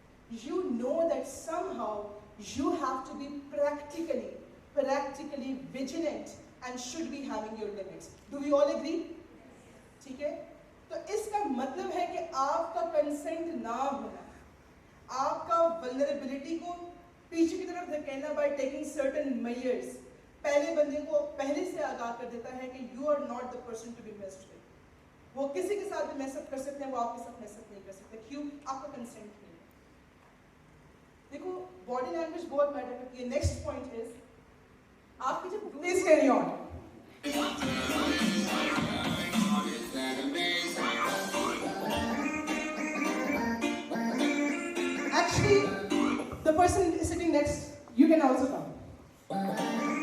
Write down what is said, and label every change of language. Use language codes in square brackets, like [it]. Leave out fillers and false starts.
[en] You know that somehow you have to be practically vigilant and should be having your limits. Do we all agree? [hi] ठीक है? तो इसका मतलब है कि आपका consent ना होना, आपका vulnerability को पीछे की तरफ धकेलना [en] by taking certain measures, [hi] पहले बंदे को पहले से आगाह कर देता है कि [en] you are not the person to be messed with. [hi] वो किसी के साथ भी mess up कर सकते हैं, वो आपके साथ mess up नहीं कर सकते। क्यों? आपका consent नहीं है। देखो body language बहुत मैटर करती है। [en] Next point is [hi] आपकी जब [en] please carry on. Actually, the person sitting next, you can also come.